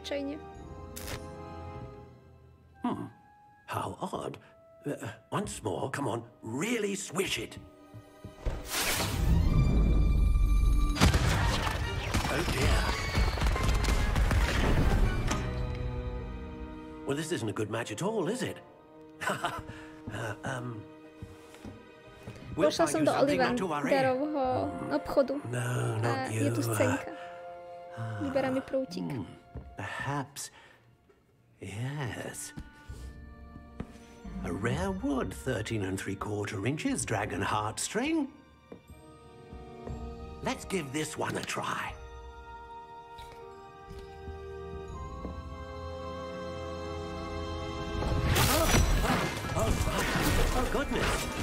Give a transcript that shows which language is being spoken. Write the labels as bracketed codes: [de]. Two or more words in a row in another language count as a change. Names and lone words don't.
[en] How odd. Once more, come on, really swish it. Oh dear. Well, this isn't a good match at all, is it? [sk] Pošla som do Ollivanderovho obchodu a je tu scénka. Vyberá mi prútik. [en] Perhaps, yes. A rare wood, 13 3/4 inches, dragon heartstring. Let's give this one a try. Oh goodness.